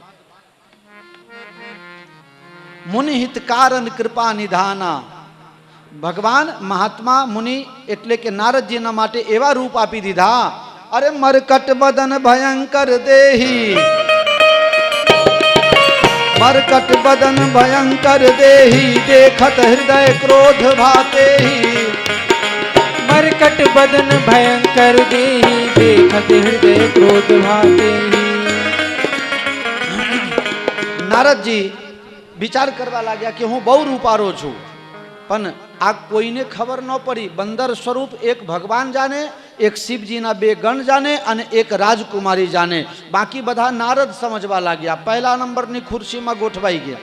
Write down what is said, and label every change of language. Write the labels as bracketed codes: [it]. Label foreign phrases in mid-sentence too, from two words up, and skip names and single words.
[awa] मुनिहित कारण कृपा निधाना, [gu] ભગવાન મહાત્મા મુનિ એટલે કે નારદજીના માટે એવા રૂપ આપી દીધા. [awa] अरे मरकट बदन भयंकर देही, मरकट बदन भयंकर देही, देखत हृदय क्रोध भातेही. मरकट बदन भयंकर देहि, देखत हृदय क्रोध भातेहि. [gu] નારદજી વિચાર કરવા લાગ્યા કે હું બહુ રૂપારો છું, પણ આ કોઈને ખબર ન પડી. બંદર સ્વરૂપ એક ભગવાન જાણે, એક શિવજીના બે ગણ જાણે અને એક રાજકુમારી જાણે. બાકી બધા નારદ સમજવા લાગ્યા. પહેલા નંબરની ખુરશીમાં ગોઠવાઈ ગયા.